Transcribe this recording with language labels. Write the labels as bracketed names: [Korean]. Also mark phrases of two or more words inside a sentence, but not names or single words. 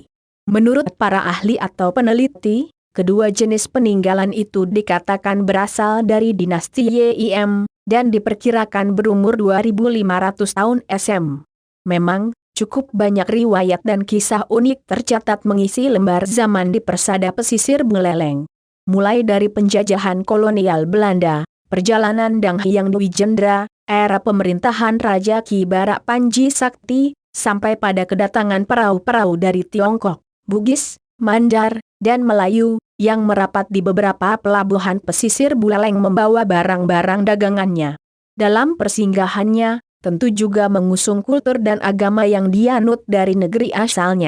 [Indonesian] Menurut para ahli atau peneliti, kedua jenis peninggalan itu dikatakan berasal dari dinasti Yim, dan diperkirakan berumur 2500 tahun SM. Memang, cukup banyak riwayat dan kisah unik tercatat mengisi lembar zaman di persada pesisir Buleleng. Mulai dari penjajahan kolonial Belanda, perjalanan Dang Hyang Dwi Jendra, era pemerintahan Raja Ki Barak Panji Sakti, sampai pada kedatangan perahu-perahu dari Tiongkok, Bugis, Mandar, dan Melayu, yang merapat di beberapa pelabuhan pesisir Buleleng membawa barang-barang dagangannya. Dalam persinggahannya, tentu juga mengusung kultur dan agama yang dianut dari negeri asalnya.